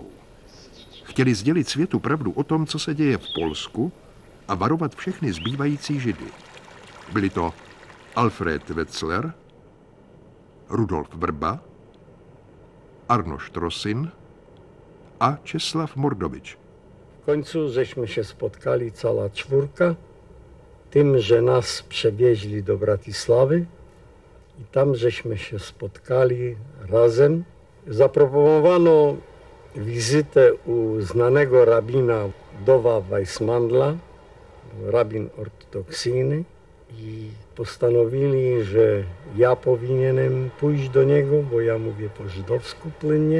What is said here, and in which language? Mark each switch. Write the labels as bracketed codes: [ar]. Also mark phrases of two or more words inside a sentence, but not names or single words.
[cs] Chtěli sdělit světu pravdu o tom, co se děje v Polsku a varovat všechny zbývající Židy. Byli to Alfred Wetzler, Rudolf Vrba, Arnošt Rosin a Česlav Mordovič. [pl] W końcu żeśmy się spotkali, cała czwórka, tym, że nas przewieźli do Bratisławy i tam żeśmy się spotkali razem. Zaproponowano wizytę u znanego rabina Dowa Weissmandla, rabin ortodoksyjny, i postanowili, że ja powinienem pójść do niego, bo ja mówię po żydowsku płynnie.